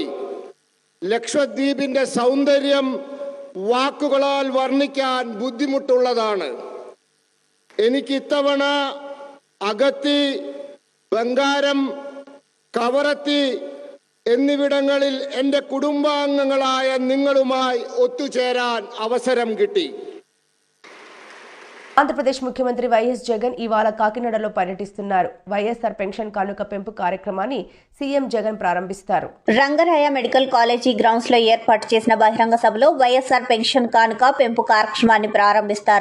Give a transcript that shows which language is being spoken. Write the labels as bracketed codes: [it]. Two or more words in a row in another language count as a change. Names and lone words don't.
[ml] ലക്ഷദ്വീപിൻ്റെ സൗന്ദര്യം വാക്കുകളാൽ വർണ്ണിക്കാൻ ബുദ്ധിമുട്ടുള്ളതാണ്. എനിക്ക് ഇത്തവണ അഗത്തി, ബംഗാരം, കവറത്തി എന്നിവിടങ്ങളിൽ എൻ്റെ കുടുംബാംഗങ്ങളായ നിങ്ങളുമായി ഒത്തുചേരാൻ അവസരം കിട്ടി. [te] ఆంధ్రప్రదేశ్ ముఖ్యమంత్రి వైఎస్ జగన్ ఇవాళ కాకినాడలో పర్యటిస్తున్నారు. వైఎస్ఆర్ పెన్షన్ కానుక పెంపు కార్యక్రమాన్ని సీఎం జగన్ ప్రారంభిస్తారు. రంగరాయ మెడికల్ కాలేజీ గ్రౌండ్స్ లో ఏర్పాటు చేసిన బహిరంగ సభలో వైఎస్ఆర్ పెన్షన్ కానుక పెంపు కార్యక్రమాన్ని ప్రారంభిస్తారు.